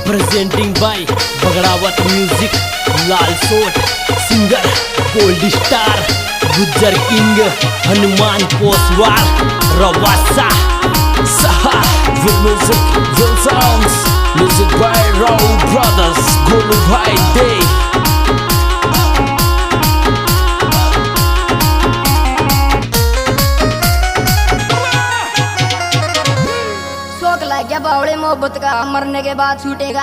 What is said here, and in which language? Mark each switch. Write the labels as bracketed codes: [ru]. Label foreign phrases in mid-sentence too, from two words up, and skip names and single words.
[en] presenting by Bagrawat Music, Lal Sot, singer Gold Star, Gujar King, Hanuman Poswal, Rawasa, Saha, with music, with songs, music by Raul Brothers, Golu Bhai Day. [hi] क्या बावड़े मोहब्बत का मरने के बाद छूटेगा।